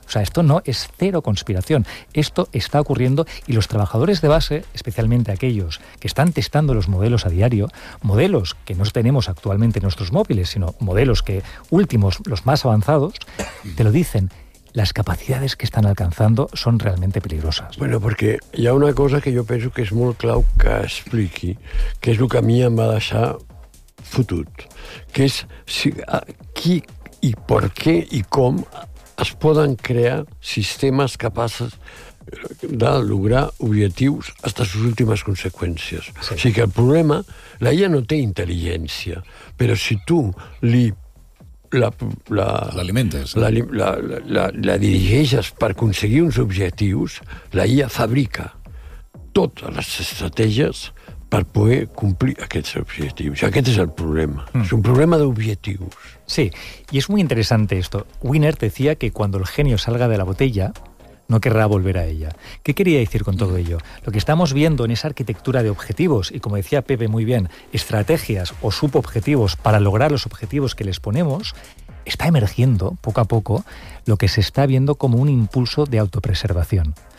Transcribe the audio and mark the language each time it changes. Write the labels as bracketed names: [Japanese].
[Spanish] O sea, esto no es cero conspiración. Esto está ocurriendo y los trabajadores de base, especialmente aquellos que están testando los modelos a diario, modelos que no tenemos actualmente en nuestros móviles, sino modelos que últimos, los más avanzados, te lo dicen, las capacidades que están alcanzando son realmente peligrosas. [Catalan] Bueno, porque hi ha una cosa que jo penso que és molt clau que expliqui, que és el que a mi em va deixar fotut, que és si, a, qui i per què i com es poden crear sistemes capaces de lograr objectius fins a les últimes conseqüències. Sí. O sigui que el problema, la IA no té intel·ligència, però si tu li l'alimentes. La dirigeixes per aconseguir uns objectius, la IA fabrica totes les estratègies per poder complir aquests objectius. Aquest és el problema. És un problema d'objectius. Sí, i és molt interessant esto. [Spanish] Wiener decía que cuando el genio salga de la botella, no querrá volver a ella. ¿Qué quería decir con todo ello? Lo que estamos viendo en esa arquitectura de objetivos, y como decía Pepe muy bien, estrategias o subobjetivos para lograr los objetivos que les ponemos, está emergiendo poco a poco lo que se está viendo como un impulso de autopreservación.